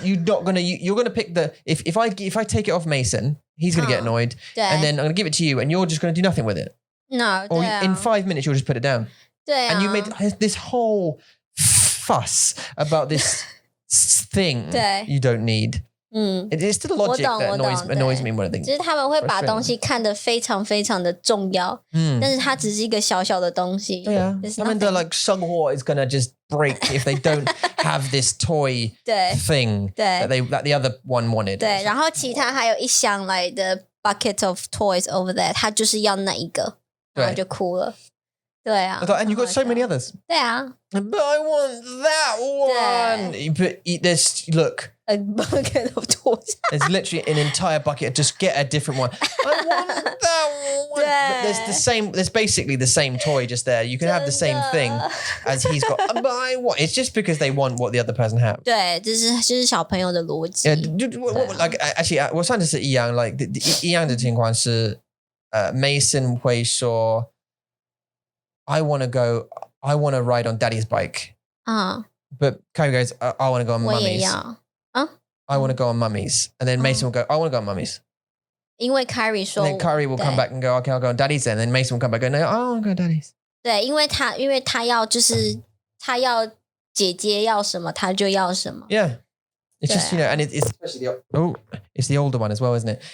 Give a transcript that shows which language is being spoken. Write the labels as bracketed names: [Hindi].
[English] You're gonna pick the if I take it off Mason, he's gonna get annoyed, [Chinese] 对 [English] and then I'm gonna give it to you, and you're just gonna do nothing with it. No, Or [Chinese] 对啊 [English] in 5 minutes you'll just put it down. [Chinese] 对啊 [English] And you made this whole fuss about this thing [Chinese] 对 [English] you don't need. It's the logic that annoys me more than [Chinese] 就是他们会把东西看得非常非常的重要但是它只是一个小小的东西 [English] Yeah. I mean, they're like, Sungho is gonna just break if they don't have this toy [Chinese] 对 [English] thing [Chinese] 对 [English] that the other one wanted. [Chinese] 对然后其他还有一箱来的 [English] bucket of toys over there [Chinese] 他就是要那一个然后就哭了对啊 [English] I thought, and you got so many others. [Chinese] 对啊 [English] But I want that one. But there's look. a bucket of toys. There's literally an entire bucket. Just get a different one. I want that one. But there's basically the same toy just there. You can have the same thing as he's got. But I want. It's just because they want what the other person has. [Chinese] 对，这是小朋友的逻辑。 [English] Like actually， [Chinese] 我上次是一样 [English] ，like [Chinese] 一样的情况是， [English] Mason [Chinese] 会说 [English] ，I want to ride on Daddy's bike. But Kyrie goes, I want to go on Mummy's. I want to go on Mummy's. And then Mason will go, I want to go on Mummy's. [Chinese] 因为 Kyrie 说 [English] And then Kyrie will come back and go, okay, I'll go on Daddy's then. And then Mason will come back and go, no, I want to go on Daddy's. [Chinese] 对，因为他要他要姐姐要什么他就要什么。 [English] Yeah. It's just, and it's especially it's the older one as well, isn't it?